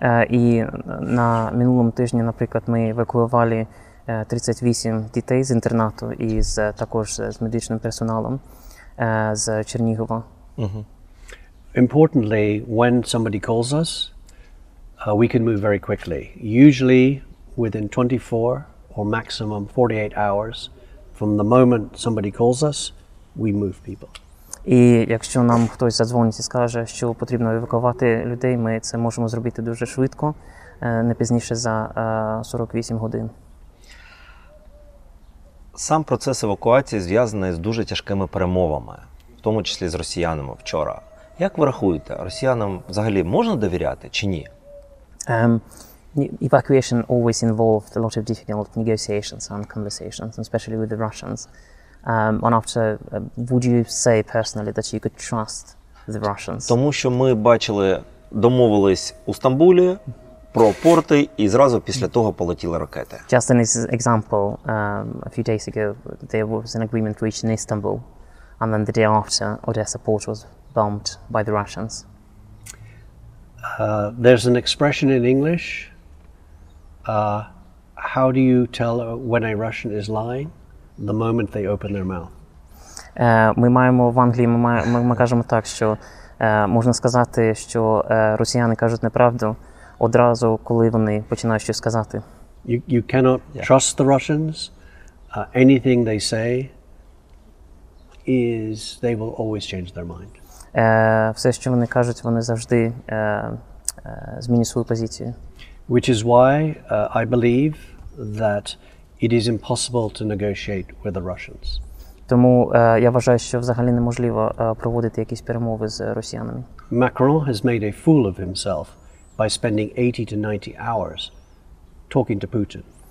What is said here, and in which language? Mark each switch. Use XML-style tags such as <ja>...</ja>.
<uk>І на минулому тижні, наприклад, ми евакуювали 38 дітей з інтернату і також з медичним персоналом з Чернігова.</uk> <en>Importantly, when somebody calls us, we can move very quickly. Usually within 24 or maximum 48 hours from the moment somebody calls us, we move people.</en> <uk>І якщо нам хтось задзвонить і скаже, що потрібно евакуювати людей, ми це можемо зробити дуже швидко, не пізніше за 48 годин. Сам процес евакуації зв'язаний з дуже тяжкими перемовами, в тому числі з росіянами вчора. Як ви рахуєте, росіянам взагалі можна довіряти чи ні?</uk> <en>Evacuation always involved a lot of difficult negotiations and conversations, especially with the Russians. And after, would you say personally that you could trust the Russians?</en> <uk>Тому що ми бачили, домовились у Стамбулі про порти, і зразу після того полетіли ракети.</uk> <en>Just an example, a few days ago there was an agreement reached in Istanbul, and then the day after Odessa port was bombed by the Russians. There's an expression in English, how do you tell when a Russian is lying? The moment they open their mouth.</en> <uk>Ми маємо в Англії, ми кажемо так, що можна сказати, що росіяни кажуть неправду одразу, коли вони починають щось сказати.</uk> <en>You cannot trust the Russians. Anything they say is they will always change their mind.</en> <uk>Все, що вони кажуть, вони завжди змінюють свою позицію.</uk> <en>Which is why I believe that it is impossible to negotiate with the Russians.</en> <uk>Тому я вважаю, що взагалі неможливо проводити якісь перемови з росіянами.</uk> <en>Macron has made a fool of himself by spending 80 to 90 hours talking to Putin.</en>